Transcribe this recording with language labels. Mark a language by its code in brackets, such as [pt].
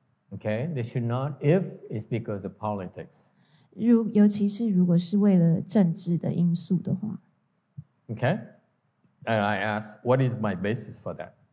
[en] Okay, they should not if it's because of politics. [zh] 尤其是如果是为了政治的因素的话。 [en] Okay, and I asked, what is my basis for that?